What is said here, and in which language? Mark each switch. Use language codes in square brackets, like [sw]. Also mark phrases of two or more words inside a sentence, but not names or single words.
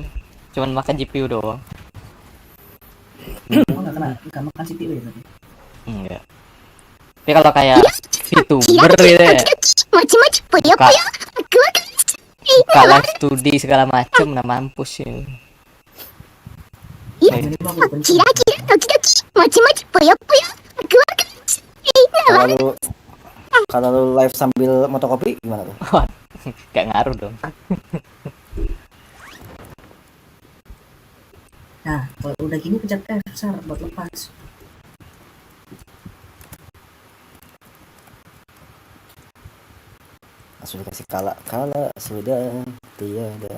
[id] Cuman makan GPU doang. Oh, nggak makan CPU ya tadi. Enggak. Tapi kalau kayak VTuber gitu ya, [ja] もちもちぽよぽよ。ワクワク。 [id] buka live studi segala macem, nah mampus ya. Ini mah aku benci. [ja] キラキラドキドキ。もちもちぽよぽよ。ワクワク。なわ。 [id] Kalau lu live sambil motokopi gimana tuh? Gak ngaruh dong. Nah, kalau udah gini pencet F besar buat lepas. Langsung dikasih kala sudah tiada